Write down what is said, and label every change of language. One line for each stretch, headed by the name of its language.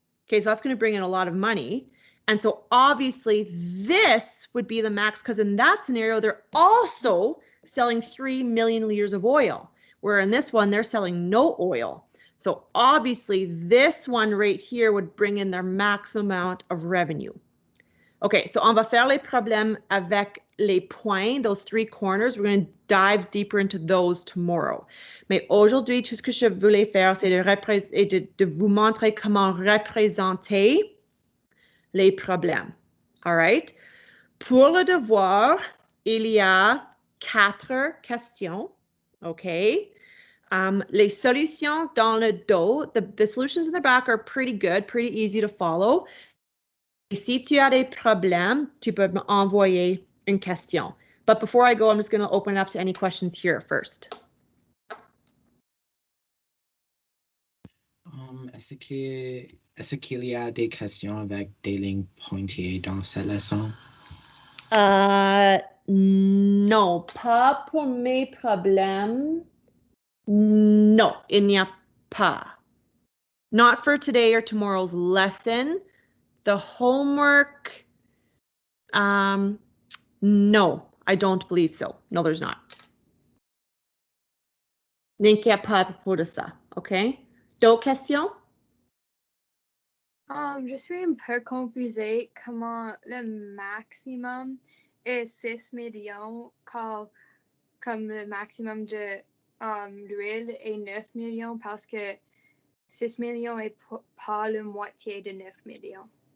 English: Okay, so that's going to bring in a lot of money. And so obviously this would be the max because in that scenario, they're also selling 3 million liters of oil, where in this one, they're selling no oil. So obviously this one right here would bring in their maximum amount of revenue.
French: Okay, so on va faire les problèmes avec les points,
English: those three corners. We're going to dive deeper into those tomorrow.
French: Mais aujourd'hui, tout ce que je voulais faire, c'est de vous montrer comment représenter les problèmes. All right? Pour le devoir, il y a 4 questions. Okay? Les solutions dans le dos,
English: the solutions in the back are pretty good, pretty easy to follow.
French: Si tu as des problèmes, tu peux m'envoyer une question.
English: But before I go, I'm just going to open it up to any questions here first.
French: Est-ce qu'il y a des questions avec des lignes pointillées dans cette leçon? Non, pas pour mes problèmes. No, il n'y a pas.
English: Not for today or tomorrow's lesson. The homework, no, I don't believe so. No, there's not.
French: N'inquiète pas à propos de ça, OK? D'autres questions? Je suis un peu confusée comment le maximum est 6 millions comme le maximum de l'huile est 9 millions parce que 6 millions est pas la moitié de 9 millions.